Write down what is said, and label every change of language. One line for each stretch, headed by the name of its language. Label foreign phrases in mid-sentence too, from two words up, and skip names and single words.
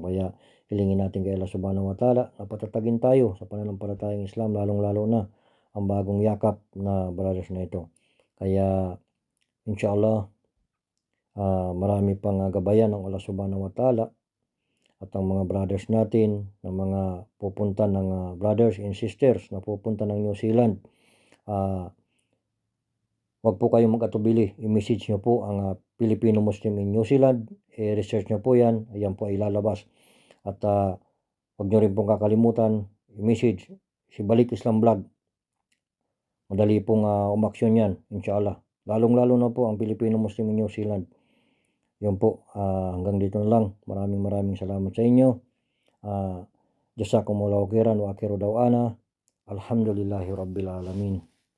Filipino: Kaya hilingin natin kay
Arabic: الله سبحانه وتعالى
Filipino: na patatagin tayo sa pananampalatayang Islam, lalong-lalo na ang bagong yakap na brothers na ito. Kaya inshallah marami pang gabayan ng
Arabic: الله سبحانه وتعالى
Filipino: at ang mga brothers natin na mga pupunta ng
English: brothers and sisters
Filipino: na pupunta ng New Zealand, wag po kayong mag-atubili, i-message nyo po ang Filipino Muslim in New Zealand, i-research nyo po yan, ayan po ay lalabas. At Huwag niyo rin pong kakalimutan i-message si Balik Islam Vlog. Madali pong umaksyon yan, inshallah. Lalong-lalo na po ang Pilipino Muslim in New Zealand. Yun po, hanggang dito na lang. Maraming salamat sa inyo.
Arabic: جزاكم الله خيرا وآخر دعوانا. الحمد لله رب العالمين.